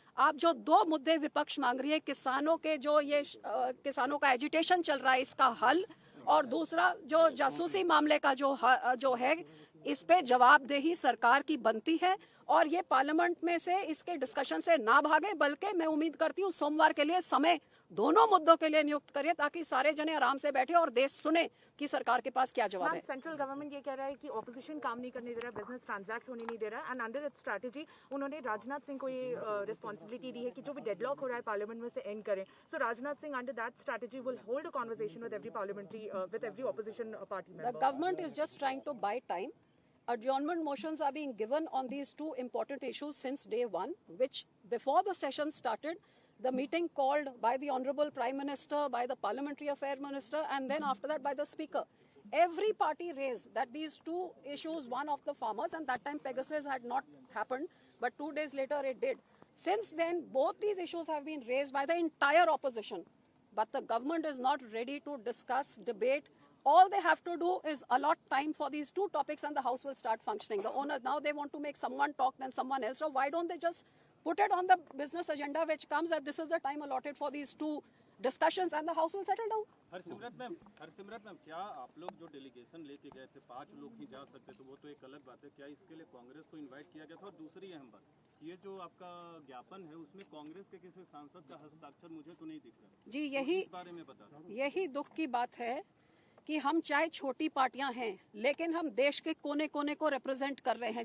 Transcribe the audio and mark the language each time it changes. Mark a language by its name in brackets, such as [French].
[Hindi] आप जो 2 मुद्दे विपक्ष मांग रही है, किसानों के जो ये किसानों का एजिटेशन चल रहा है इसका हल, और दूसरा जो जासूसी मामले का जो है इस पे जवाबदेही सरकार की बनती है और ये पार्लियामेंट में से इसके डिस्कशन से ना भागे, बल्कि मैं उम्मीद करती हूँ सोमवार के लिए समय दोनों मुद्दों के लिए नियुक्त करिए ताकि सारे जने आराम से बैठे और देश सुने कि सरकार के पास क्या जवाब है। सेंट्रल गवर्नमेंट ये कह रहा है कि ऑपोजिशन काम नहीं करने दे रहा, बिजनेस ट्रांजैक्ट होने नहीं दे रहा, [English] and under it's strategy [Hindi] उन्होंने राजनाथ सिंह को ये रिस्पॉन्सिबिलिटी दी है कि जो भी डेडलॉक हो रहा है पार्लियामेंट में से एंड करें। [English] So Rajnath Singh under that strategy will hold a conversation with every parliamentary with every opposition party member. The government is just trying to buy time. Adjournment motions are being given on these 2 important issues since day 1, which before the session started, the meeting called by the Honorable Prime Minister, by the Parliamentary Affairs Minister, and then after that by the Speaker. Every party raised that these 2 issues, one of the farmers, and that time Pegasus had not happened, but 2 days later it did. Since then, both these issues have been raised by the entire opposition, but the government is not ready to discuss, debate. All they have to do is allot time for these 2 topics and the House will start functioning. The owners, now they want to make someone talk, then someone else. So why don't they just put it on the business agenda which comes that this is the time allotted for these 2 discussions and the House will settle down. [Hindi] Harsimrat ma'am, क्या आप लोग जो delegation लेके गए थे 5 लोग ही जा सकते, तो वो तो एक अलग बात है, क्या इसके लिए कांग्रेस को इनवाइट किया गया था? और दूसरी अहम बात, ये जो आपका ज्ञापन है उसमें कांग्रेस के किसी सांसद का हस्ताक्षर मुझे तो नहीं दिख रहा जी, इस बारे में बता। यही दुख की बात है कि हम चाहे छोटी पार्टियां हैं लेकिन हम देश के कोने कोने को रिप्रेजेंट कर रहे हैं।